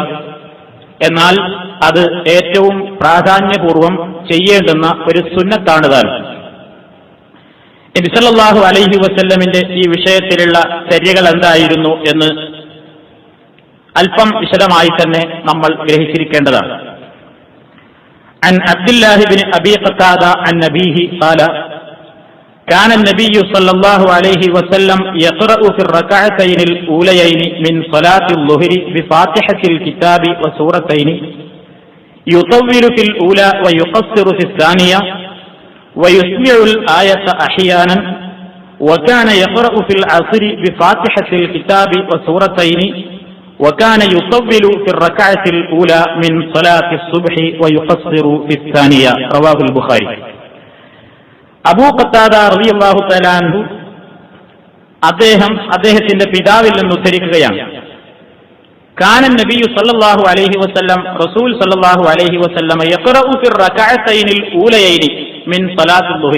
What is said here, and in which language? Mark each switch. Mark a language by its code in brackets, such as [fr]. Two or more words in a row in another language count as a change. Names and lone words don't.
[ml] എന്നാൽ അത് ഏറ്റവും പ്രാധാന്യപൂർവം ചെയ്യേണ്ടുന്ന ഒരു സുന്നത്താണ് താൻ. നബി [ar] صلى الله عليه وسلم [ml] ഈ വിഷയത്തിലുള്ള ചര്യകൾ എന്തായിരുന്നു എന്ന് അല്പം വിശദമായി തന്നെ നമ്മൾ ഗ്രഹിച്ചിരിക്കേണ്ടതാണ്. [ar] عن عبد الله بن أبي قتادة عن أبيه قال كان النبي صلى الله عليه وسلم يقرأ في الركعتين الأوليين من صلاة الظهر بفاتحة الكتاب وسورتين يطول في الأولى ويقصر في الثانية ويسمع الآية أحيانا وكان يقرأ في العصر بفاتحة الكتاب وسورتين وكان يطول في الركعة الأولى من صلاة الصبح ويقصر في الثانية رواه البخاري. [ml] അബൂ ഖത്താദ [ar] رضي الله تعالى عنه [ml] അദ്ദേഹത്തിന്റെ പിതാവിൽ നിന്ന് ഉദ്ധരിക്കുകയാണ്. [ar] كان نبي صلى الله عليه وسلم رسول صلى الله عليه وسلم يقرأ في الركعتين الأوليين من صلاة الظهر.